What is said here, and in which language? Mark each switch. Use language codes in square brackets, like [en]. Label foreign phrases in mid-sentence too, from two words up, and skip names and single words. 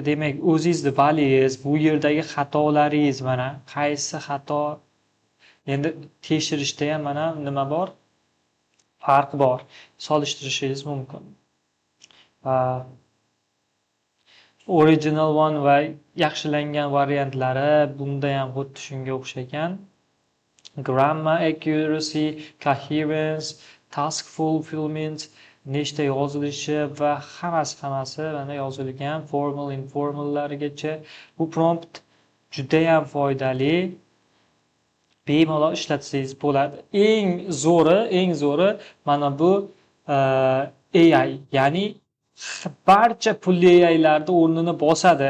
[uz] Demak, o'zingizni balingiz, bu yerdagi xatolaringiz mana qaysi xato, endi tekshirishda ham mana nima bor? Farq bor. Solishtirishingiz mumkin. [en] Original one [uz] va yaxshilangan variantlari bunda ham xuddi shunga o'xshagan. [en] Grammar accuracy, coherence, task fulfillment, [uz] nechta yozilishi va hammasi mana yozilgan, formal, informallarigacha. Bu prompt juda ham foydali. Bemalol ishlatsangiz bo'ladi. Eng zo'ri mana bu AI, ya'ni barcha pulli AI'larda o'rnini bosadi.